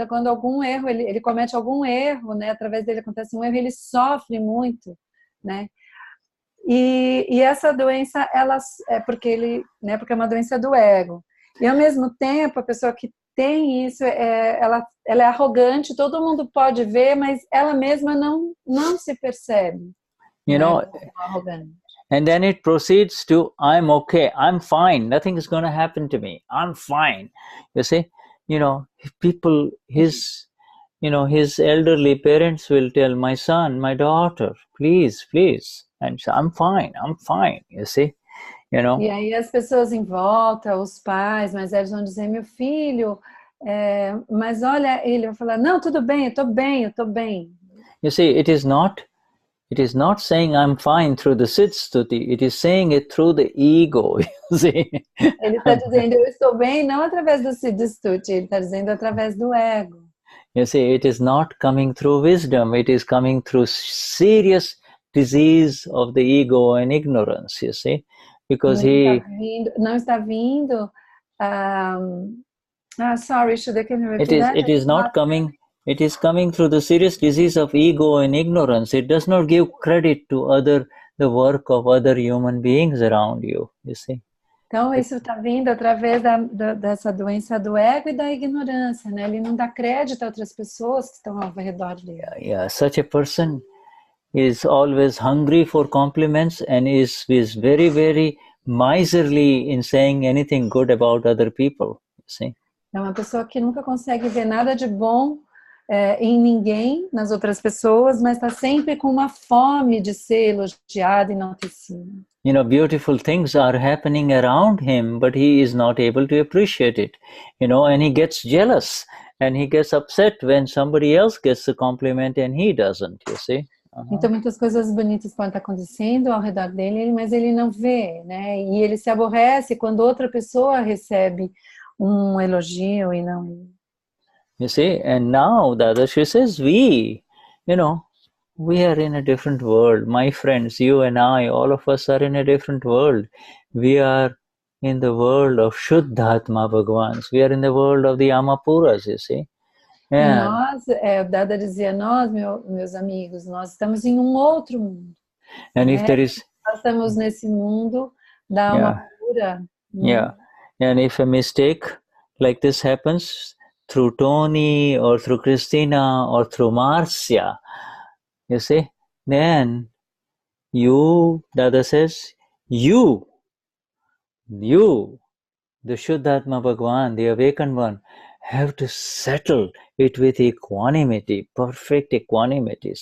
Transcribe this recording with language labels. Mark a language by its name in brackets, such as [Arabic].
[Portuguese] Então, quando algum erro, ele comete algum erro, né? Através dele acontece um erro, ele sofre muito, né? E essa doença, ela porque porque é uma doença do ego. E ao mesmo tempo, a pessoa que tem isso, ela é arrogante, todo mundo pode ver, mas ela mesma não se percebe. [English] You know, and then it proceeds to, I'm okay, I'm fine, nothing is going to happen to me, I'm fine. You see, you know, people, his elderly parents will tell, my son, my daughter, please, and so, I'm fine, you see, you know. [Portuguese] E aí as pessoas em volta, os pais, mas eles vão dizer, meu filho, mas olha, ele vai falar, não, tudo bem, eu tô bem. [English] You see, it is not saying I'm fine through the Siddh-stuti, it is saying it through the ego, you see. [Portuguese] Ele está dizendo, eu estou bem, não através do Siddh-stuti, ele está dizendo através do ego. [English] You see, it is not coming through wisdom, it is coming through serious disease of the ego and ignorance, you see. Because [Portuguese] não está vindo, [English] sorry, Shuddha, can you repeat that? It is not coming. It is coming through the serious disease of ego and ignorance. It does not give credit to the work of other human beings around you, you see. [Portuguese] Então, isso está vindo através dessa doença do ego e da ignorância, né? Ele não dá crédito a outras pessoas que estão ao redor dele. [English] Yeah, such a person is always hungry for compliments and is very, very miserly in saying anything good about other people, you see. [Portuguese] É uma pessoa que nunca consegue ver nada de bom em ninguém, nas outras pessoas, mas está sempre com uma fome de ser elogiado e enaltecido. [English] You know, beautiful things are happening around him, but he is not able to appreciate it, you know, and he gets jealous and he gets upset when somebody else gets a compliment and he doesn't, you see. [Portuguese] Então, muitas coisas bonitas podem estar acontecendo ao redor dele, mas ele não vê, né? E ele se aborrece quando outra pessoa recebe um elogio e não ele. [English] You see, and now Dadashri says, we are in a different world. My friends, you and I, all of us are in a different world. We are in the world of Shuddhatma Bhagavans. We are in the world of the Amapuras, you see. [Portuguese] E [English] And, [Portuguese] nós, o Dada dizia, nós, meus amigos, nós estamos em um outro mundo. [English] and if there is, [Portuguese] Nós estamos nesse mundo da alma pura. [English] yeah, and if a mistake like this happens through Tony or through Christina or through Marcia, you see, then you, Dada says, you, the Shuddhatma Bhagavan, the awakened one, have to settle it with equanimity, perfect equanimity.